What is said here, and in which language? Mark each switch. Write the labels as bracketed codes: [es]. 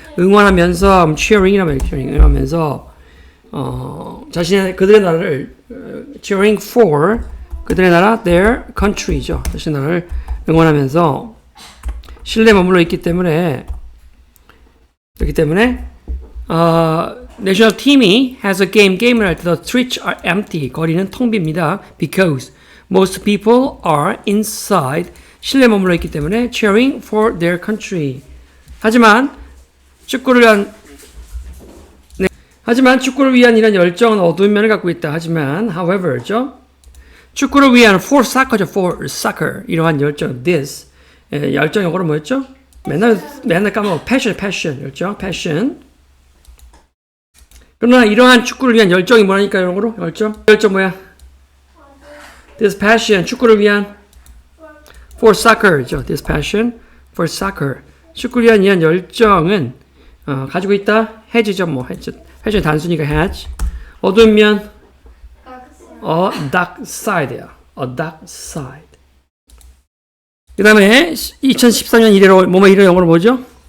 [ko] 응원하면서 cheering이라면 응원하면서 자신의 그들의 나라를 [en] cheering for [ko] 그들의 나라 [en] their country [ko] 죠. 자신의 나라를 응원하면서 실내에 머물러 있기 때문에 그렇기 때문에 내셔널 팀이 has a 게임을 할 때 [en] the streets are empty [ko] 거리는 텅 빕니다. [en] because most people are inside [ko] 실내에 머물러 있기 때문에 [en] cheering for their country. [ko] 하지만 축구를 위한 이런 열정은 어두운 면을 갖고 있다. 하지만 [en] however [ko] 죠. 축구를 위한 [en] for soccer [ko] 죠. for soccer 이러한 열정 this 열정 영어로 뭐였죠? 맨날 까먹어. [en] passion, [ko] 열정, [en] passion. [ko] 그러나 이러한 축구를 위한 열정이 뭐라니까, 영어로? 열정 뭐야? [en] This passion, [ko] 축구를 위한 [en] for soccer죠. This passion for soccer. [ko] 축구를 위한 이한 열정은 가지고 있다. has죠, 뭐 has 단순히가 has. 어두운 면 [en] a dark side [ko] 야. [en] a dark side. [ko] 그 다음에 2014년 이래로 뭐뭐 이래 영어로 뭐죠?